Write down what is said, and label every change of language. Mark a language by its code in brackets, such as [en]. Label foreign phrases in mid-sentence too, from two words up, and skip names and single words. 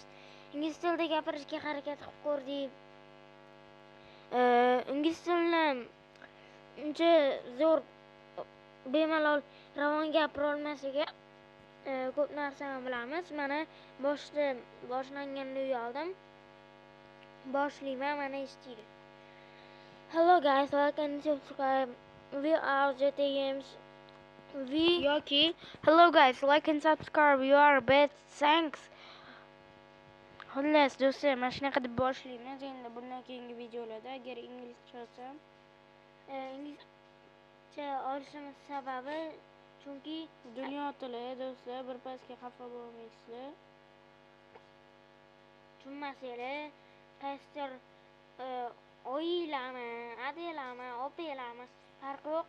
[uz] Ingliz tilida gapirishga harakat qilib ko'rdik. Ingliz tilini uncha zo'r bemalol ravon gapira olmasaga ko'p narsani bilamiz. Mana boshlanganini uyaldim. Boshlayman, mana eshitdik. [en] Hello guys, like and subscribe. We are Zeta Games. Yoki hello guys, like and subscribe. You are best. Thanks. [uz] Xullas do'stlar, mana shunaqa deb boshlaymiz endi bundan keyingi videolarda. Agar inglizcha olsam, inglizcha olishimiz sababi chunki dunyo tili do'stlar, bir pasga xafa bo'lmaysizlar. Tushunmasanglar, qaysidir oilami, adalami, opelami farqi yo'q.